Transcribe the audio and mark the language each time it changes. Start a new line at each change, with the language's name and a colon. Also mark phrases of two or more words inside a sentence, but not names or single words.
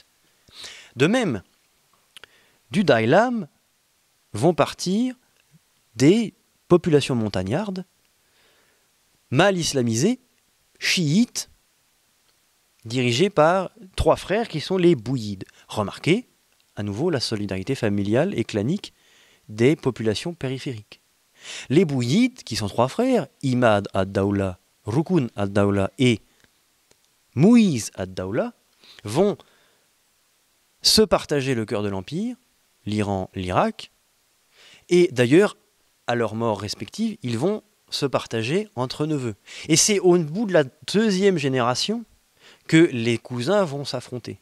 French: De même, du Daïlam vont partir des populations montagnardes, mal islamisées, chiites, dirigées par 3 frères qui sont les Bouyides. Remarquez, à nouveau, la solidarité familiale et clanique des populations périphériques. Les Bouyides, qui sont 3 frères, Imad ad-Dawla, Rukun ad-Dawla et Mouiz ad-Dawla, vont se partager le cœur de l'Empire, l'Iran, l'Irak, et d'ailleurs, à leur mort respective, ils vont se partager entre neveux. Et c'est au bout de la 2e génération que les cousins vont s'affronter.